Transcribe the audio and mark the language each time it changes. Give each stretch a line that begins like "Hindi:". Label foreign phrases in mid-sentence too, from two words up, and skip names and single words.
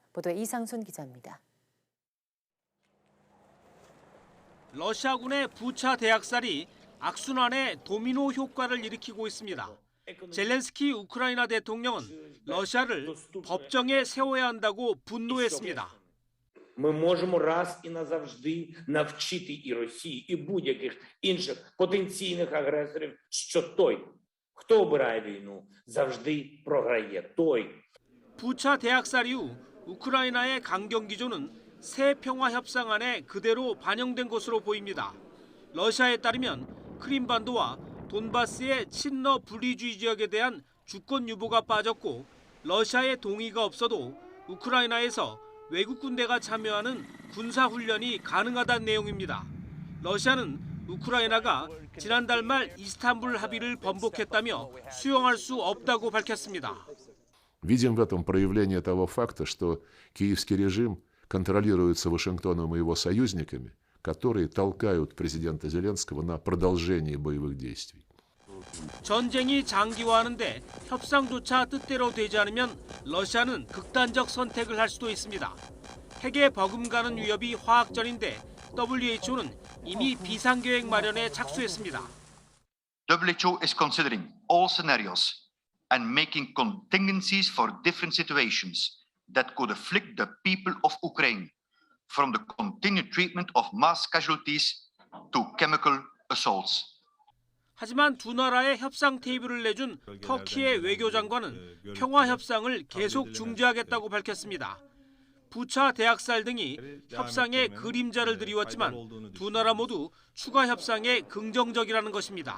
Korean: 보도에 이상순 기자입니다. 러시아군의 부차 대학살이 악순환의 도미노 효과를 일으키고 있습니다. 젤렌스키 우크라이나 대통령은 러시아를 법정에 세워야 한다고 분노했습니다.
Ukrainian: Ми можемо раз і назавжди навчити і Росії, і будь-яких інших потенційних агресорів, що той, хто обирає війну, завжди програє. той.
Korean: 부차 대학살 이후 우크라이나의 강경기조는 새 평화 협상안에 그대로 반영된 것으로 보입니다. 러시아에 따르면 크림반도와 돈바스의 친러 분리주의 지역에 대한 주권 유보가 빠졌고 러시아의 동의가 없어도 우크라이나에서 외국 군대가 참여하는 군사훈련이 가능하다는 내용입니다. 러시아는 우크라이나가 지난달 말 이스탄불 합의를 번복했다며 수용할 수 없다고 밝혔습니다.
Russian: Видим в этом проявление того факта, что киевский режим контролируется Вашингтоном и его союзниками, которые толкают президента Зеленского на продолжение боевых действий.
Korean: 전쟁이 장기화하는데 협상조차 뜻대로 되지 않으면 러시아는 극단적 선택을 할 수도 있습니다. 핵에 버금가는 위협이 화학전인데 WHO는 이미 비상계획 마련에 착수했습니다.
English: WHO is considering all scenarios and making contingencies for different situations that could afflict the people of Ukraine, from the continued treatment of mass casualties to chemical assaults.
Korean: 하지만 두 나라의 협상 테이블을 내준 터키의 외교장관은 평화 협상을 계속 중지하겠다고 밝혔습니다. 부차 대학살 등이 협상의 그림자를 드리웠지만 두 나라 모두 추가 협상에 긍정적이라는 것입니다.